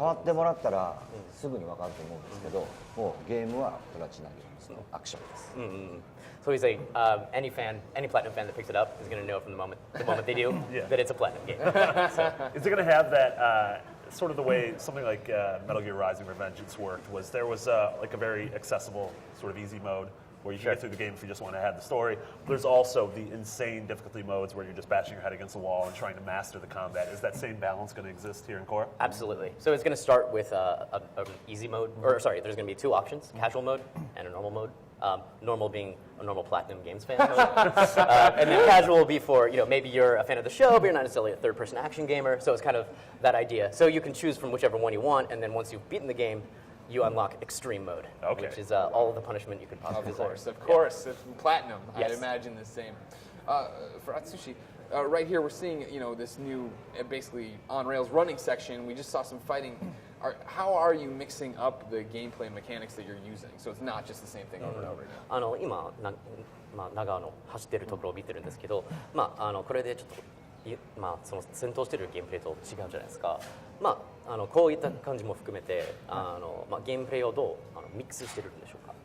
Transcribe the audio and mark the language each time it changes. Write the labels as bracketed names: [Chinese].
[Japanese] 多分触ってもらったらすぐに分かると思うんですけど、もうゲームはプラチナゲームのアクションです。 [English] So he's like, any Platinum fan that picks it up is going to know from the moment they do that it's a Platinum game. So. Is it going to have that sort of the way something like Metal Gear Rising: Revengeance worked? There was like a very accessible sort of easy mode where you can get through the game if you just want to have the story. There's also the insane difficulty modes where you're just bashing your head against the wall and trying to master the combat. Is that same balance going to exist here in Korra? Absolutely. So it's going to start with an easy mode, or sorry, there's going to be 2 options, casual mode and a normal mode. Normal being a normal Platinum Games fan mode. And then casual will be for, maybe you're a fan of the show, but you're not necessarily a third-person action gamer. So it's kind of that idea. So you can choose from whichever one you want, and then once you've beaten the game, you unlock extreme mode, which is all the punishment you could possibly desire. Of course. If Platinum, Yes. I'd imagine the same. For Atsushi, right here we're seeing this new basically on rails running section. We just saw some fighting. How are you mixing up the gameplay mechanics that you're using so it's not just the same thing over and over again? [Japanese] 今長野走ってるところを見てるんですけど、これでちょっとその戦闘してるゲームプレイと違うじゃないですか。こういった感じも含めてゲームプレイをどうミックスしてるんでしょうか。